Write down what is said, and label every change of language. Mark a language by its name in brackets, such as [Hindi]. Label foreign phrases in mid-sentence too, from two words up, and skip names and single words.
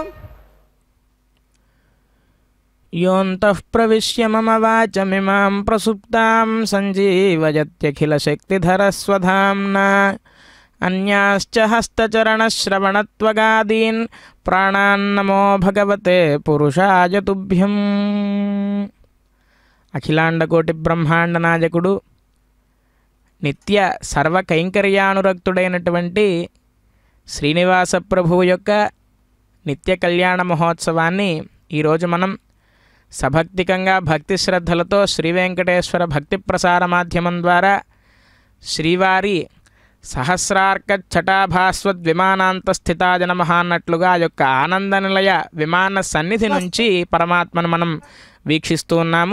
[Sanskrit] योऽन्तः प्रविश्य मम वाचमिमां प्रसुप्तां सञ्जीवयत्यखिलशक्तिधरस्वधाम्ना अन्याश्च हस्तचरणश्रवणत्वगादीन् प्राणान्नमो भगवते पुरुषाय तुभ्यम्। [Telugu] అఖిలాండకోటి బ్రహ్మాండ నాయకుడు నిత్య సర్వకైంకర్యానురక్తుడైనటువంటి శ్రీనివాస ప్రభువు యొక్క నిత్య కళ్యాణ మహోత్సవాన్ని ఈరోజు మనం సభక్తికంగా భక్తి శ్రద్ధలతో శ్రీ వెంకటేశ్వర భక్తి ప్రసార మాధ్యమం ద్వారా శ్రీవారి [Sanskrit] సహస్రార్క ఛటాభాస్వద్ విమానాంత స్థితాయ నమః [Telugu] అన్నట్లుగా యొక్క ఆనంద నిలయ విమాన సన్నిధి నుంచి పరమాత్మను మనం వీక్షిస్తూ ఉన్నాము.